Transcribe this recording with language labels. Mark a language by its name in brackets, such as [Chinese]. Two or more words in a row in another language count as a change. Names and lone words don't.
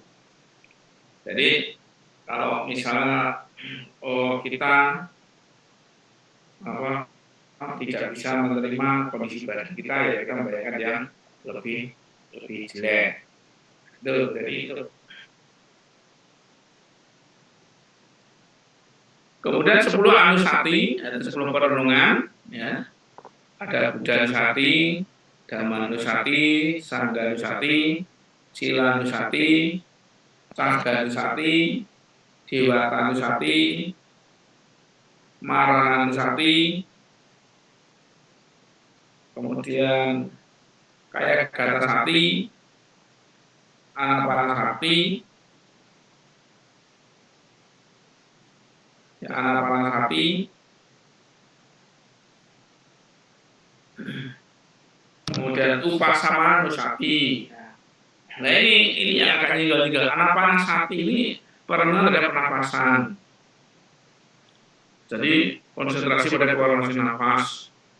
[Indonesian] Jadi kalau misalnya kita tidak bisa menerima kondisi badan kita, ya kita membayangkan yang lebih jelek. Jadi itu. Kemudian 10 anusati, ada 10 perenungan, ya. [Pali] Ada Buddha Nusati, Dhamma Nusati, Sangga Nusati, Sila Nusati, Sagga Nusati, Dewata Nusati, Marana Nusati, kemudian Kaya Gata Sati, Anapana Sati, Anapana Sati, kemudian Upasama Nusati. [Indonesian] Nah ini yang akan tinggal. Anapana Sati ini perenungan dari pernapasan. Jadi konsentrasi pada keluar masuk nafas.